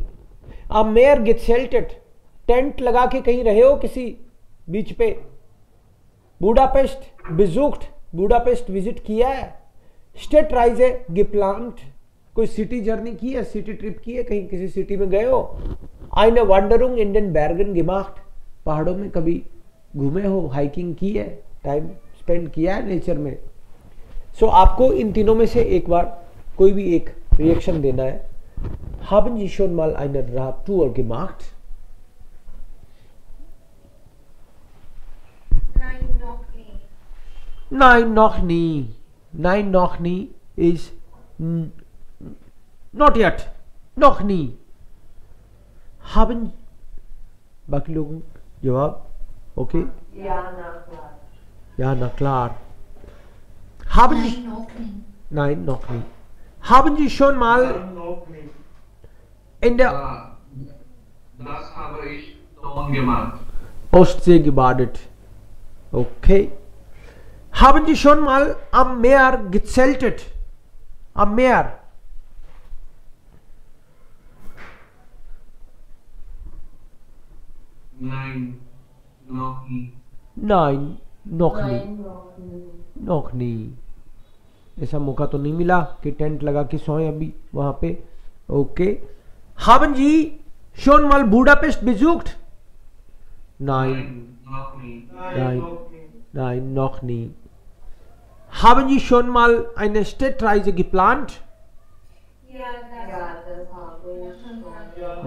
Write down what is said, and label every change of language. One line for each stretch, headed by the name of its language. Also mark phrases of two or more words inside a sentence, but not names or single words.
German: am Meer gezeltet,
Hindi: टेंट लगा के कहीं रहे हो किसी बीच पे?
German: Budapest besucht,
Hindi: बुडापेस्ट विजिट किया है?
German: Städtereise geplant,
Hindi: कोई
English: city journey
Hindi: की है,
English: city trip
Hindi: की है, कहीं किसी सिटी में गए हो?
German: eine Wanderung इन den Bergen gemacht,
Hindi: पहाड़ों में कभी घूमे हो, हाइकिंग की है, टाइम स्पेंड किया है नेचर में? सो आपको इन तीनों में से एक बार कोई भी एक रिएक्शन देना है।
German: Haben Sie schon mal eine Radtour gemacht? Nein, noch nie. Nein, noch nie. Nein, noch nie
English: is not yet.
German: Noch nie. Haben
Hindi: बाकी लोगों जवाब ओके
German: Ja, na klar. ja na klar. Haben Sie Nein, noch nie. nein noch nie. Haben Sie schon mal in der Das habe ich schon gemacht. Ostsee gebadet? Okay. Haben Sie schon mal am Meer gezeltet? Am Meer? Nein, noch nie. Nein, noch nie. Nein, noch nie. noch nie.
Hindi: ऐसा मौका तो नहीं मिला कि टेंट लगा के सोए अभी वहां पे. ओके.
German: Haben Sie schon mal Budapest besucht? Nein, noch nie. nein, nein, noch nie. Haben Sie schon mal eine Städtreise geplant? Ja, das Ja, das habe ich schon.